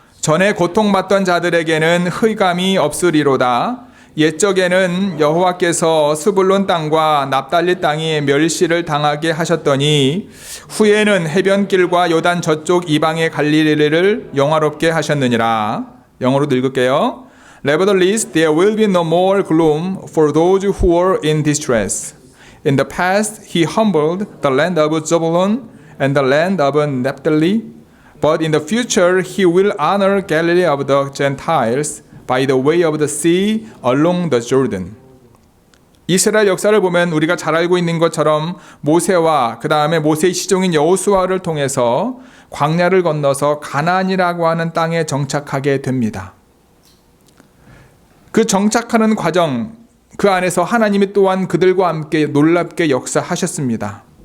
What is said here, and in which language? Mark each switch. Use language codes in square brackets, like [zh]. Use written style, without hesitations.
[ko] 전에 고통받던 자들에게는 흑암이 없으리로다. 옛적에는 여호와께서 스불론 땅과 납달리 땅이 멸시를 당하게 하셨더니 후에는 해변길과 요단 저쪽 이방의 갈릴리를 영화롭게 하셨느니라. 영어로 읽을게요. [en] Nevertheless, there will be no more gloom for those who were in distress. In the past, he humbled the land of Zebulun and the land of Naphtali, but in the future, he will honor Galilee of the Gentiles by the way of the sea along the Jordan. [ko] 이스라엘 역사를 보면 우리가 잘 알고 있는 것처럼 모세와 그 다음에 모세의 시종인 여호수아를 통해서 광야를 건너서 가나안이라고 하는 땅에 정착하게 됩니다. 그 정착하는 과정, 그 안에서 하나님이 또한 그들과 함께 놀랍게 역사하셨습니다.